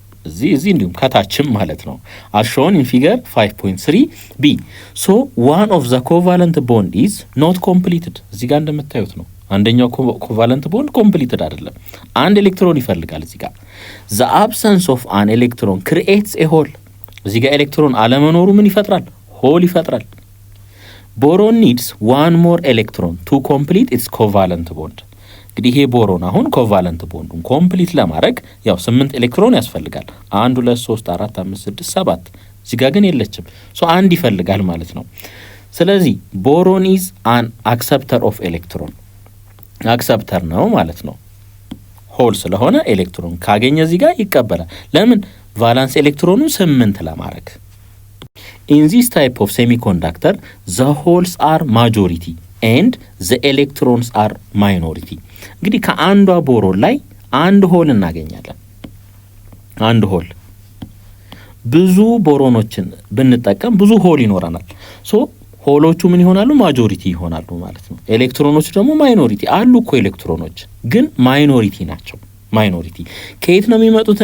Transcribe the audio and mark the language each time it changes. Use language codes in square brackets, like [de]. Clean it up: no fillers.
[am] እዚህ እንዲሁም ከታችም ማለት ነው [en] as shown in figure 5.3b. So one of the covalent bond is not completed. [am] እዚህ ጋር እንደምታዩት ነው አንደኛው ኮቫለንት ቦንድ ኮምፕሊትድ አይደለም። አንድ ኤሌክትሮን ይፈልጋል እዚህ ጋር። [en] the absence of an electron creates a hole. [am] እዚህ ጋር ኤሌክትሮን አለመኖሩ ምን ይፈጥራል? ሆል ይፈጥራል። [en] boron needs one more electron to complete its covalent bond. [am] እንግዲህ ይሄ ቦሮን አሁን ኮቫለንት ቦንዱን ኮምፕሊት ለማድረግ ያው 8 ኤሌክትሮን ያስፈልጋል። 1 2 3 4 5 6 7 እዚህ ጋር ግን የለችም። አንድ ይፈልጋል ማለት ነው። ስለዚህ ቦሮን [en] is an acceptor of electron. [am] አክሰፕተር ነው ማለት ነው። ሆል ስለሆነ ኤሌክትሮን ካገኘ እዚህ ጋር ይቀበላል። ለምን? ቫላንስ ኤሌክትሮኑ 8 ለማድረግ። [en] in this type of semiconductor the holes are majority and the electrons are minority. [am] እንግዲህ ከአንዷ ቦሮን ላይ አንድ ሆል እናገኛለን። አንድ ሆል ብዙ ቦሮኖችን ብንጠቀም ብዙ ሆል ይኖረናል። ሆሎቹ ምን ይሆናሉ? ማጆሪቲ ይሆናሉ ማለት ነው። ኤሌክትሮኖቹ ደግሞ ማይኖሪቲ አሉ እኮ ኤሌክትሮኖች ግን ማይኖሪቲ ናቸው። ማይኖሪቲ ከየት ነው የሚመጡት?